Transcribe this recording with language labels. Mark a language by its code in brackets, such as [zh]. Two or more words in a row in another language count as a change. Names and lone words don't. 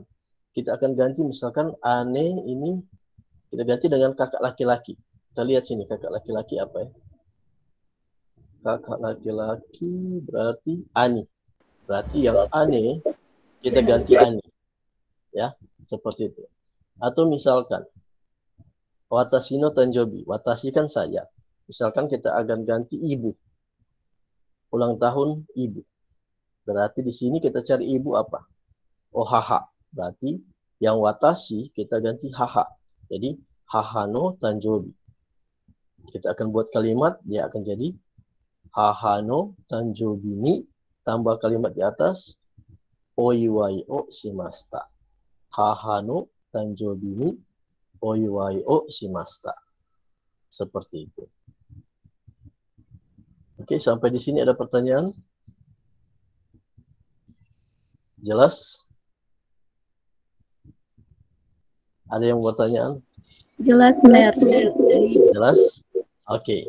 [id] Kita akan ganti misalkan ane ini kita ganti dengan kakak laki-laki. Kita lihat sini kakak laki-laki apa ya? Kakak laki-laki berarti ani. Berarti yang ane kita ganti ani. Ya, seperti itu. Atau misalkan [ja] わたしのたんじょうび, [id] watashi kan saya. Misalkan kita akan ganti ibu. Ulang tahun ibu. Berarti di sini kita cari ibu apa? Oh, haha. Berarti yang watashi kita ganti haha. Jadi [ja] 母の誕生日. [id] Kita akan buat kalimat, dia akan jadi [ja] 母の誕生日に [id] tambah kalimat di atas [ja] お祝いをしました. 母の誕生日にお祝いをしました. [id] Seperti itu. Oke, sampai di sini ada pertanyaan? Jelas? Ada yang bertanyaan? Jelas, Mer. Jelas? Oke.